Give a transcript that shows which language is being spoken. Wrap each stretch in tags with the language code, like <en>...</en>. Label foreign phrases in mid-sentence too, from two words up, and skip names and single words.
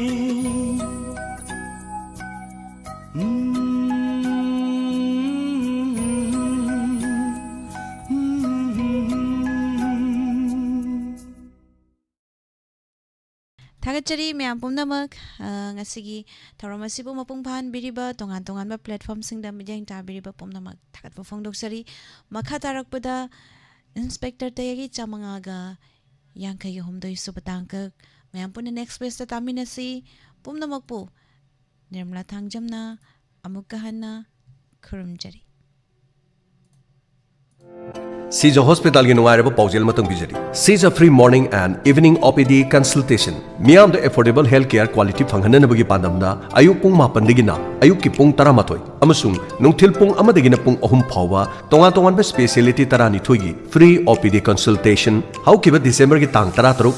<mni>Thagachari myam pumnamak ngasigi thawram asibu mapung phan biriba tongan tongan ba platform singda mijang ta biriba pumnamak thagat ba phongdoksari makha tarakpada inspector tayagi chamanga ga yangkai homdoi subatangka myam pun</mni> <en>next best</en> <mni>ta taminasi pumnamak pu nirmala thangjamna amukahanna khurumjari Caesar Hospital gi nungai raba paujel matang bijari Caesar</mni> <en>free morning and evening OPD consultation</en> <mni>Miam the</mni> <en>affordable healthcare quality</en> <mni>phanghanan bagi pandamda ayuk pung 9 digina ayuk ki pung 13 amasung nungthil pung 1 digina pung 3 phawa tonga tongan ba speciality 12 gi</mni> <en>free OPD consultation</en> <mni>haukiba December gi tang 13</mni>